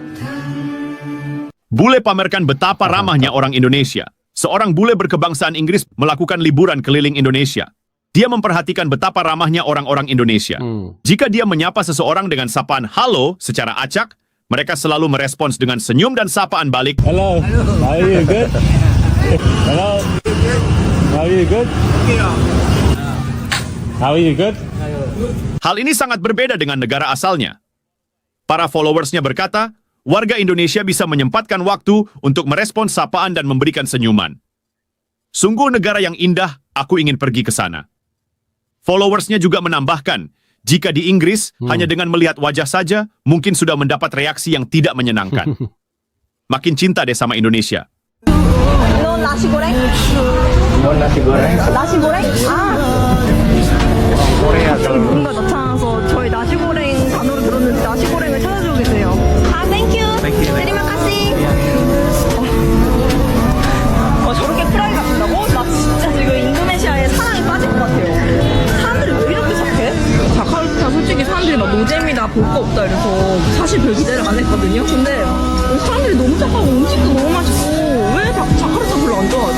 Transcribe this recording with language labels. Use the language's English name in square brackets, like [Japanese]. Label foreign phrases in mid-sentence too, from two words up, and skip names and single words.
[Indonesian] Bule pamerkan betapa ramahnya orang Indonesia. Seorang bule berkebangsaan Inggris melakukan liburan keliling Indonesia. Dia memperhatikan betapa ramahnya orang-orang Indonesia. Jika dia menyapa seseorang dengan sapaan halo secara acak, Mereka selalu merespons dengan senyum dan sapaan balik. [English] Hello, how are you? Good? Hello, how are you? Good? How are you? Good? [Indonesian] Hal ini sangat berbeda dengan negara asalnya. Para followersnya berkata, warga Indonesia bisa menyempatkan waktu untuk merespons sapaan dan memberikan senyuman. Sungguh negara yang indah, aku ingin pergi ke sana. Followersnya juga menambahkan, jika di Inggris, hanya dengan melihat wajah saja, mungkin sudah mendapat reaksi yang tidak menyenangkan. Makin cinta deh sama Indonesia. No nasi goreng? No nasi goreng? nasi goreng? Korea kalau [Korean] 뭔가 나타나서 저희 nasi goreng 단어를 들었는데 nasi goreng을 찾아주고 계세요. [English] thank you. [Indonesian] terima kasih. [Korean] 저렇게 프라이가 된다고? 나 진짜 지금 인도네시아에 사랑에 빠질 것 같아요. 사람들이 왜 이렇게 착해? 자카르타 솔직히 사람들이 막 노잼이다 볼 거 없다 이래서 사실 별 기대를 안 했거든요. 근데 사람들이 너무 착하고 음식도 너무 맛있고 왜 자카르타 별로 안 좋아하지?